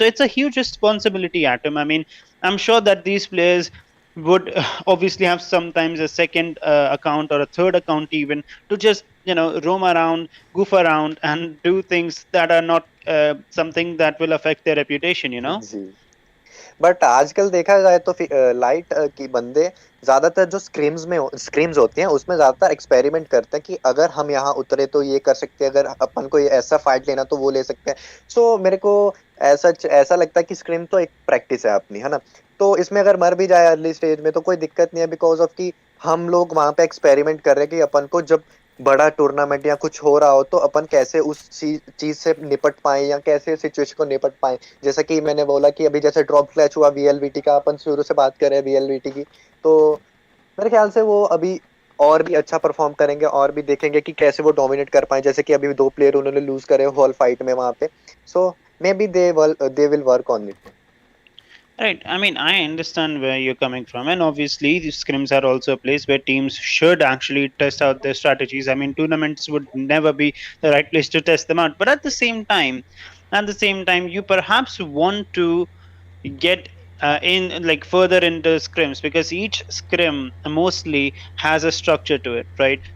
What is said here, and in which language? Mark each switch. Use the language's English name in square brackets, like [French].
[English] So it's a huge responsibility, Atom. I mean, I'm sure that these players would obviously have sometimes a second account or a third account even, to just roam around, goof around, and do things that are not something that will affect their reputation, [Hindi] ji, but आजकल देखा जाए तो light की बंदे ज्यादातर जो screams होती हैं उसमें ज्यादातर एक्सपेरिमेंट करते हैं कि अगर हम यहाँ उतरे तो ये कर सकते हैं, अगर अपन को ये ऐसा फाइट लेना तो वो ले सकते हैं। सो मेरे को ऐसा लगता है कि स्क्रीम तो एक प्रैक्टिस है अपनी, है ना, तो इसमें अगर मर भी जाए अर्ली स्टेज में तो कोई दिक्कत नहीं है, बिकॉज ऑफ कि हम लोग वहां पे एक्सपेरिमेंट कर रहे हैं कि अपन को जब बड़ा टूर्नामेंट या कुछ हो रहा हो तो अपन कैसे उस चीज से निपट पाए या कैसे सिचुएशन को निपट पाए। जैसा कि मैंने बोला कि अभी जैसे ड्रॉप क्लैच हुआ VLVT का, अपन शुरू से बात कर रहे हैं VLVT की, तो मेरे ख्याल से वो अभी और भी अच्छा परफॉर्म करेंगे और भी देखेंगे कि कैसे वो डोमिनेट कर पाए, जैसे कि अभी 2 प्लेयर उन्होंने लूज करे हॉल फाइट में वहां पे। [English] So maybe they will work on it. Right. I mean, I understand where you're coming from, and obviously, the scrims are also a place where teams should actually test out their strategies. I mean, tournaments would never be the right place to test them out. But at the same time, you perhaps want to get in like further into scrims, because each scrim mostly has a structure to it, right?